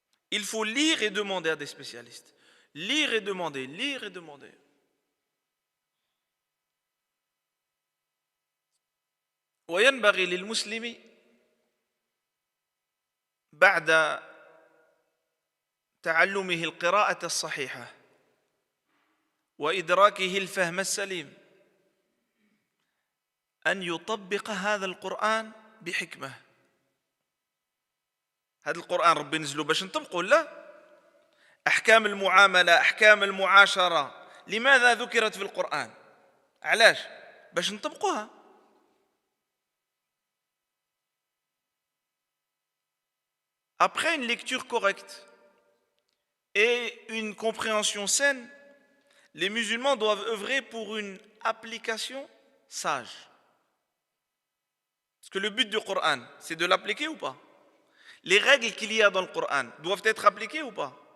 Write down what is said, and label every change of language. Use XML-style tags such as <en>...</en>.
<fr>Il faut lire et demander à des spécialistes. Lire et demander, lire et demander.</fr> <ar>وينبغي للمسلم بعد تعلمه القراءة الصحيحة وإدراكه الفهم السليم أن يطبق هذا القرآن بحكمة. هذا القرآن ربي نزله باش نطبقه لا؟ أحكام المعاملة، أحكام المعاشرة، لماذا ذكرت في القرآن؟ علاش؟ باش نطبقوها.</ar> <fr>Après une lecture correcte et une compréhension saine, les musulmans doivent œuvrer pour une application sage. Parce que le but du Coran, c'est de l'appliquer ou pas? Les règles qu'il y a dans le Coran doivent être appliquées ou pas?</fr>